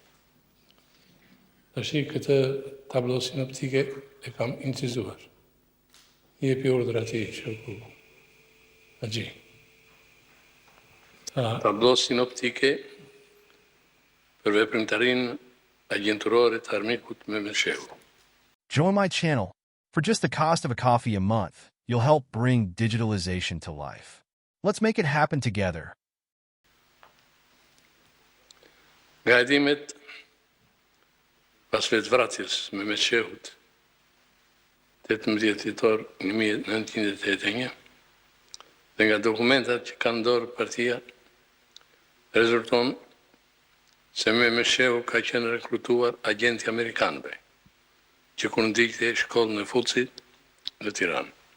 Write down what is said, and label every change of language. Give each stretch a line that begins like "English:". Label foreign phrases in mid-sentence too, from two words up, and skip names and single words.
Albanian: Tashi këtë tablo sinoptike e kam incizuar. Jepi urdhër atij Shoku Haxhi. Tablo sinoptike për veprimtarinë agjenturore të armikut Mehmet Shehu.
English: Join my channel. For just the cost of a coffee a month, you'll help bring digitalization to life. Let's make it happen together.
Albanian: Nga hedimet pas vetvrasjes Mehmet Shehut, 18 tetor 1981, dhe nga dokumentat që kanë dorë partia, rezulton se Mehmet Shehu ka qenë rekrutuar agenti amerikanëve, që kur ndikte shkollën e Fucit në Tiranë.